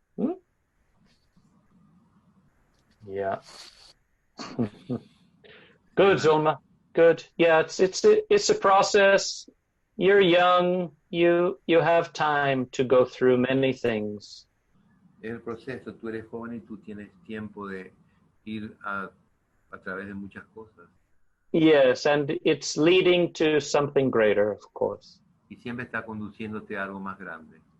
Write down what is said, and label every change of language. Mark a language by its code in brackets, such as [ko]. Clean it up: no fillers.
[en] Hmm? Yeah. Good, Zulma. Good. Yeah, it's a process. You're young. You have time to go through many things. [es] Es el proceso. Tú eres joven y tú tienes tiempo de ir a través de muchas cosas. [en] Yes, and it's leading to something greater, of course. [es] Y siempre está conduciéndote a algo más grande.